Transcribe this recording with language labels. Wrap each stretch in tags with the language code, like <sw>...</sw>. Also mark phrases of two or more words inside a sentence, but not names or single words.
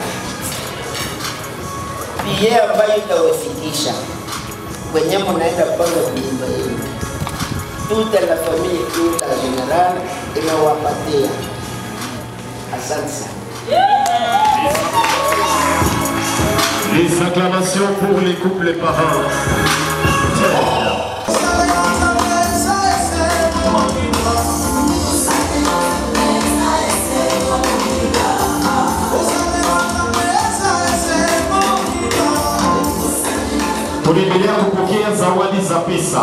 <sw>Pia ambayo itawafikisha kwenye mnaenda kupanga nyumba yenu.</sw> <fr>Toute la famille, toute la générale inawapatia.</fr> <sw>Asante sana.</sw> <fr>Les acclamations pour les couples parents.</fr> <sw>Tunaendelea kupokea zawadi za pesa.</sw>